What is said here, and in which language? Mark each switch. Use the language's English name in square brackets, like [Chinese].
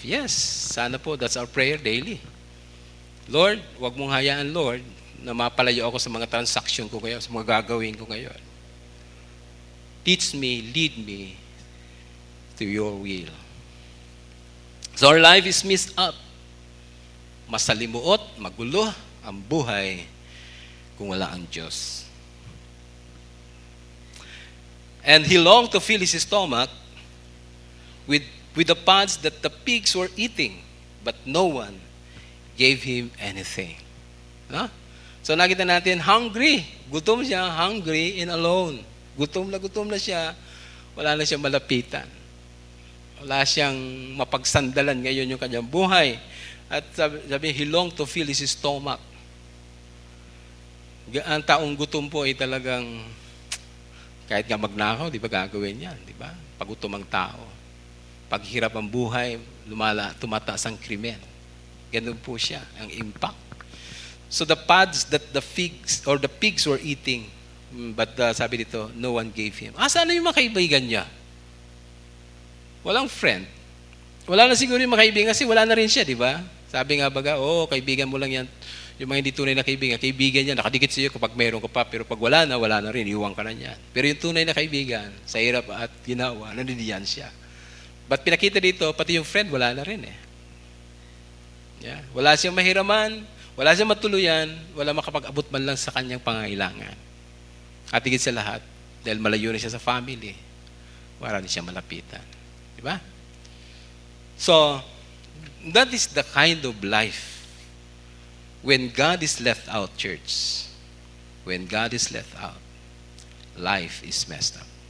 [English] Yes, [Filipino] sana po, [English] that's our prayer daily. [Filipino] Lord, wag mong hayaan, Lord, na mapalayo ako sa mga transaction ko ngayon, sa mga gagawin ko ngayon. [English] Teach me, lead me to your will. So our life is messed up. [Filipino] Masalimuot, magulo ang buhay kung wala ang Diyos. [English] And he longed to fill his stomach with the pods that the pigs were eating, but no one gave him anything. So [Filipino] nakita natin, [English] hungry. [Filipino] Gutom siya, [English] hungry and alone. [Filipino] Gutom na siya. Wala na siyang malapitan. Wala siyang mapagsandalan ngayon yung kanyang buhay. At sabi, [English] he longed to fill his stomach. [Filipino] Ang taong gutom po ay talagang, kahit nga magnakaw, di ba gagawin yan? Di ba? Pagutom ang tao. Paghirap ang buhay, tumataas ang krimen. Ganun po siya, ang impact. [English] So the pods that the pigs were eating, but [Filipino] sabi dito, [English] no one gave him. [Filipino] Saan yung mga kaibigan niya? Walang friend. Wala na siguro yung mga kaibigan kasi wala na rin siya, di ba? Sabi nga baga, kaibigan mo lang yan. Yung mga hindi tunay na kaibigan niya, nakadikit sa iyo kapag mayroon ka pa, pero pag wala na rin, iwan ka na niyan. Pero yung tunay na kaibigan, sa hirap at ginawa, nandiyan siya. But pinakita dito, pati yung friend, wala na rin eh. Yeah. Wala siyang mahiraman, wala siyang matuluyan, wala makapag-abot man lang sa kanyang pangangailangan. At higit sa lahat, dahil malayo na siya sa family, wala na siya malapitan. Diba? [English] So, that is the kind of life when God is left out, church. When God is left out, life is messed up.